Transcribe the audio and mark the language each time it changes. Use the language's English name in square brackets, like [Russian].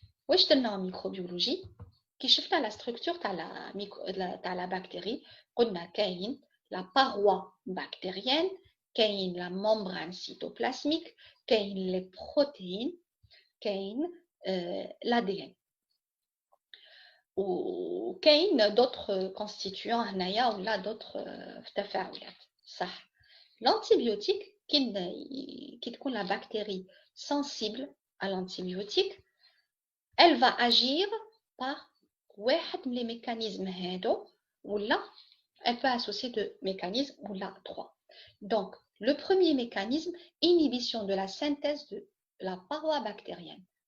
[French] Où est-ce en microbiologie? Qui cherche la structure de la bactérie, on a la paroi bactérienne, la membrane cytoplasmique, les protéines, l'ADN. [Arabic] وكاين [French] d'autres constituants [Arabic] هنايا ولا d'autres تفاعلات صح. [French] l'antibiotique [Arabic] كي تكون [French] la bactérie sensible à l'antibiotique elle va agir par [Arabic] واحد من [French] les mécanismes هادو ولا elle peut associer deux mécanismes ولا trois. Donc le premier mécanisme, inhibition de la synthèse de la paroi bactérienne.